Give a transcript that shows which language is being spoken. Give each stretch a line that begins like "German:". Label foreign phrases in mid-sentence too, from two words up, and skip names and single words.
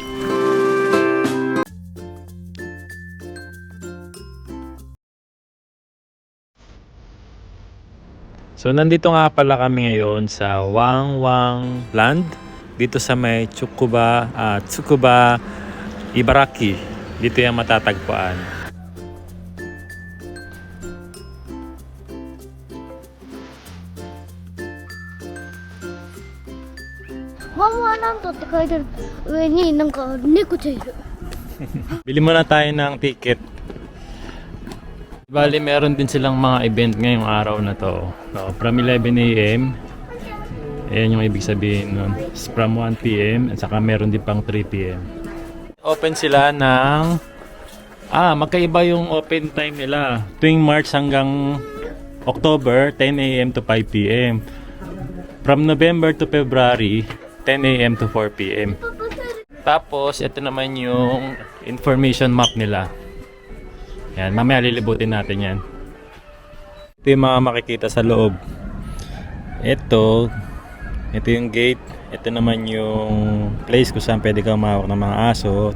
Filipino: So nandito nga pala kami ngayon sa Wangwang Land dito sa may Tsukuba, Ibaraki. Dito yung matatagpuan.
Japanese: Wawa Nantoって書いてある上になんか猫ちゃんいる。
Filipino: Bili muna tayo ng ticket. Bali, meron din silang mga event ngayong araw na to.
English: No, from 11 AM.
Filipino: Ayan yung ibig sabihin nun.
English: From 1 PM
Filipino: at saka meron din pang 3 PM. Open sila ng... magkaiba yung open time nila. Tuwing March hanggang October,
English: 10 AM to 5 PM. From November to February, 10 AM to 4 PM.
Filipino: Tapos, ito naman yung information map nila. Yan, mamaya lilibutin natin yan. Ito yung mga makikita sa loob. Ito yung gate. Ito naman yung place kung saan pwede kang mahawak ng mga aso.